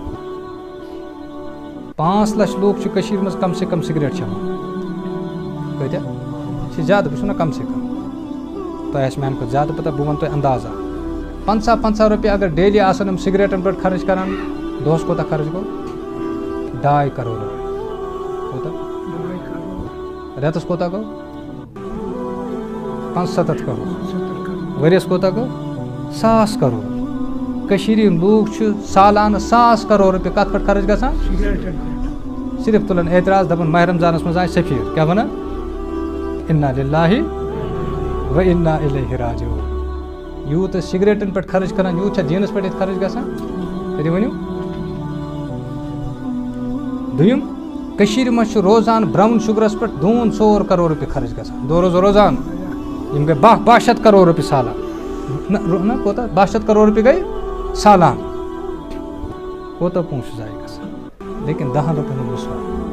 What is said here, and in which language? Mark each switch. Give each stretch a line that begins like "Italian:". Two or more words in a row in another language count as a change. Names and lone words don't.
Kashmiri: 5 لچھ لوٗکھ چھِ کٔشیٖرِ منٛز
Urdu: کم سے کم
Kashmiri: سِگریٹ چٮ۪وان کۭتیاہ چھِ زیادٕ بہٕ چھُس نا
Urdu: کم سے کم
Kashmiri: تۄہہِ آسہِ میانہِ کھۄتہٕ زیادٕ پتہ بہٕ وَنہٕ تۄہہِ اندازا 50 رۄپیہِ اگر ڈیلی آسن یِم سِگریٹن پٮ۪ٹھ خرٕچ کران دۄہس کوتاہ خرٕچ گوٚو 2 کرور رٮ۪تَس کوتاہ گوٚو 75 کرور ؤرِیَس کوتاہ گوٚو 1000 کرور کٔشیٖرِ ہِنٛدۍ لوٗکھ چھِ سالانہٕ 1000 کرور رۄپیہِ کَتھ پٮ۪ٹھ خرٕچ گژھان صرف تُلان اعتراض دَپان ماہِ رمضانَس منٛز آے سفیر کیٛاہ وَنان
Arabic: اِنا لِلّٰہِ و اِنا اِلیہِ راجعوٗن
Kashmiri: یوٗت أسۍ سِگریٹَن پٮ۪ٹھ خرٕچ کَران یوٗت چھا دیٖنَس پٮ۪ٹھ ییٚتہِ خرٕچ گژھان تیٚلہِ ؤنِو دوٚیِم کٔشیٖرِ منٛز چھُ روزان برٛاوُن شُگرَس پٮ۪ٹھ 200 کرور رۄپیہِ خرٕچ گژھان دۄہ روزان یِم گٔے 12 کرور رۄپیہِ سالان نہ کوتاہ 12 کرور رۄپیہِ گٔے سالان کوتاہ پونٛسہٕ ضایع گژھان لیکن 10 رۄپیَن ہُنٛد مِثوار